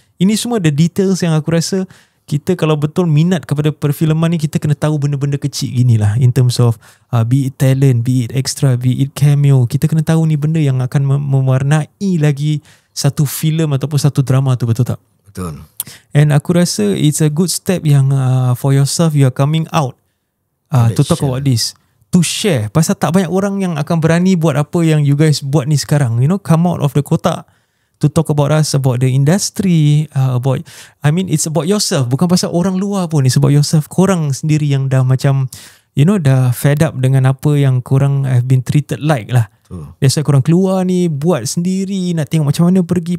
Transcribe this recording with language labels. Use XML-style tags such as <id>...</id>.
<ms>Ini semua</ms> <en>the details</en> <ms>yang aku rasa kita kalau betul minat kepada perfilman ni, kita kena tahu benda-benda kecil gini lah.</ms> <en>In terms of be it talent, be it extra, be it cameo.</en> <ms>Kita kena tahu ni benda yang akan mewarnai lagi satu filem ataupun satu drama tu, betul tak? Betul.</ms> <en>And</en> <ms>aku rasa</ms> <en>it's a good step yang for yourself you are coming out to talk about this, to share.</en> <ms>Pasal tak banyak orang yang akan berani buat apa yang</ms> <en>you guys</en> <ms>buat ni sekarang.</ms> <en>Come out of the kotak to talk about us, about the industry, about, it's about yourself.</en> <ms>Bukan pasal orang luar pun,</ms> <en>it's about yourself.</en> <ms>Korang sendiri yang dah macam dah</ms> <en>fed up</en> <ms>dengan apa yang korang</ms> <en>have been treated like</en> <ms>lah.</ms> <en>That's why</en> <ms>korang keluar ni, buat sendiri, nak tengok macam mana pergi.</ms>